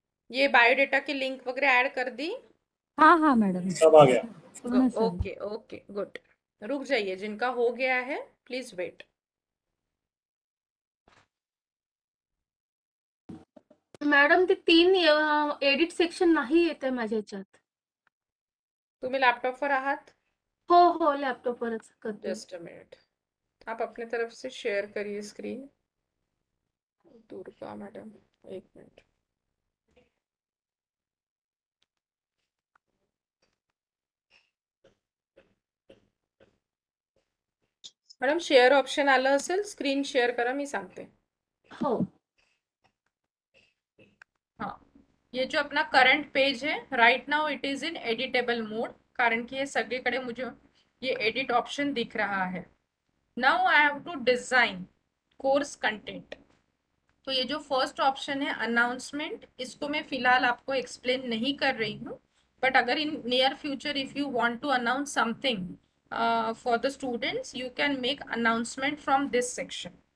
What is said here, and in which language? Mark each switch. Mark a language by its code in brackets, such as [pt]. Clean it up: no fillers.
[hi] ये बायोडेटा की लिंक वगैरह ऐड कर दी? हाँ हाँ मैडम सब आ गया पूर्ण सब. [en] Okay okay good. [hi] रुक जाइए, जिनका हो गया है प्लीज वेट. [mr] मॅडम ते 3 एडिट सेक्शन नाही येते माझ्या ह्याच्यात. तुम्ही लैपटॉप पर आहात? हो हो लॅपटॉपवरच करते. [en] just a minute, [hi] आप अपने तरफ से शेयर करिए स्क्रीन. दुर्गा मैडम, एक मिनट. [mr] मॅडम शेअर ऑप्शन आलं असेल, स्क्रीन शेअर करा, मी सांगते. हो. [hi] हाँ, ये जो अपना करंट पेज है, [en] right now it is in editable mode, [hi] कारण कि ये सगळीकडे मुझे ये एडिट ऑप्शन दिख रहा है. [en] Now I have to design course content. [hi] तो ये जो फर्स्ट ऑप्शन है अनाउंसमेंट, इसको मैं फिलहाल आपको एक्सप्लेन नहीं कर रही हूँ, बट अगर [en] In near future if you want to announce something for the students, you can make announcement from this section.